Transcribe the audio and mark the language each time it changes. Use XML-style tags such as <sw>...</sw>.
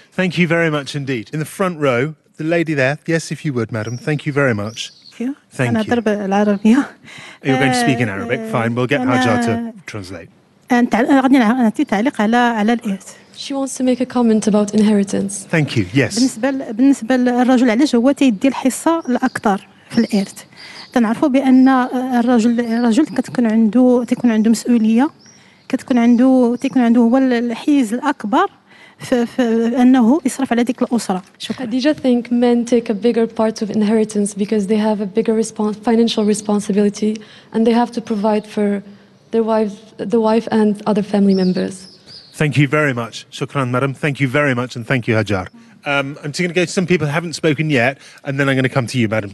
<en>Thank you very much indeed. In the front row, the lady there. Yes, if you would, madam. Thank you very much. Thank you. Thank you. And a little bit of you. You're going to speak in Arabic. Fine, we'll get Hajar to translate. She wants to make a comment about inheritance. Thank you, yes.</en> <ar>بالنسبة للرجل علاش هو تيدي الحصة الأكثر في الإرث. تنعرفوا بأن الرجل تكون عنده مسؤولية تكون عنده هو الحيز الأكبر فأنه يصرف على ديك الأسرة. شكرا.</ar> <en>Do you think men take a bigger part of inheritance because they have a bigger financial responsibility and they have to provide for the wife and other family members? Thank you very much. Shukran, madam. Thank you very much, and thank you, Hajar. I'm going to go to some people who haven't spoken yet, and then I'm going to come to you, madam.</en>